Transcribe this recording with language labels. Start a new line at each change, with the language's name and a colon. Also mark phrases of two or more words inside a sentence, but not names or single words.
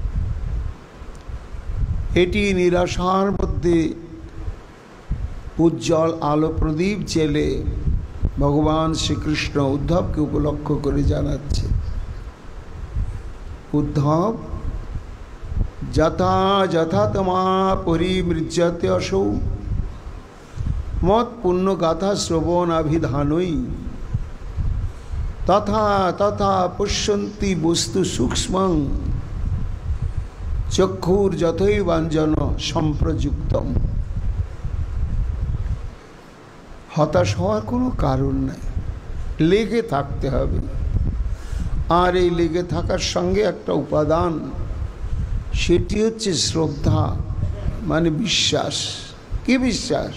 Bangla: এটি নিরাশার মধ্যে উজ্জ্বল আলো প্রদীপ জেলে ভগবান শ্রীকৃষ্ণ উদ্ধবকে উপলক্ষ করে জানাচ্ছে, উদ্ধব,
Sanskrit: यथा यथा त्वा परिमृज्यते असौ मत्पुण्यगाथाश्रवणाभिधानैः तथा तथा पश्यति वस्तु सूक्ष्मं चक्षुर्यथैवाञ्जनसम्प्रयुक्तम्।
Bangla: হতাশ হওয়ার কোনো কারণ নাই, লেগে থাকতে হবে। আর এই লেগে থাকার সঙ্গে একটা উপাদান, সেটি হচ্ছে শ্রদ্ধা, মানে বিশ্বাস। কি বিশ্বাস?